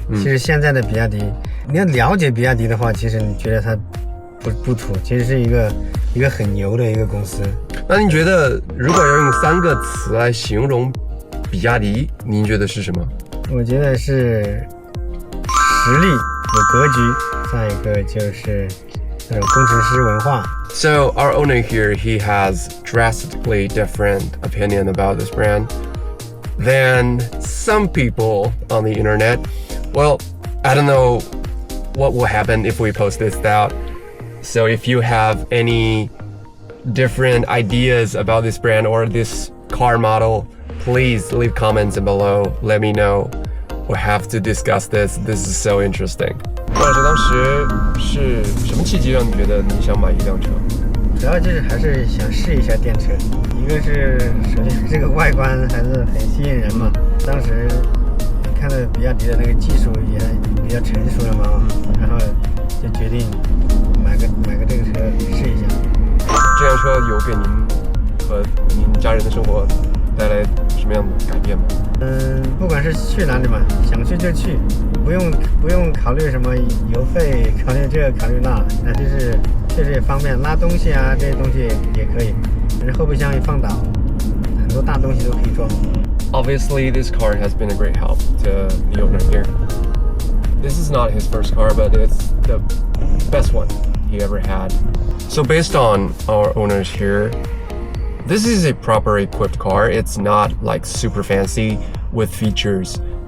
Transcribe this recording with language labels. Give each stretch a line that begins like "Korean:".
Chinese: 其实现在的比亚迪，你要了解比亚迪的话，其实你觉得它不土，其实是一个很牛的一个公司。那您觉得如果要用3个词来形容比亚迪，您觉得是什么？我觉得是实力、有格局，再一个就是那种工程师文化。
English: So our owner here, he has drastically different opinion about this brand than some people on the internet. Well, I don't know what will happen if we post this out. So if you have any different ideas about this brand or this car model, please leave comments below. Let me know. We'll have to discuss this. This is so interesting.
Chinese: 郭老师，当时是什么契机让你觉得你想买一辆车？主要就是还是想试一下电车，一个是首先这个外观还是很吸引人嘛。当时看到比亚迪的那个技术也比较成熟了嘛，然后就决定买个这个车试一下。这辆车有给您和您家人的生活带来什么样的改变吗？不管是去哪里嘛，想去就去，不用考虑什么油费，考虑这考虑那，就是确实也方便，拉东西啊这些东西也可以，反正后备箱一放倒，很多大东西都可以装。
English: Obviously, this car has been a great help to the owner here. This is not his first car, but it's the best one he ever had. So based on our owners here, this is a proper equipped car. It's not like super fancy with features.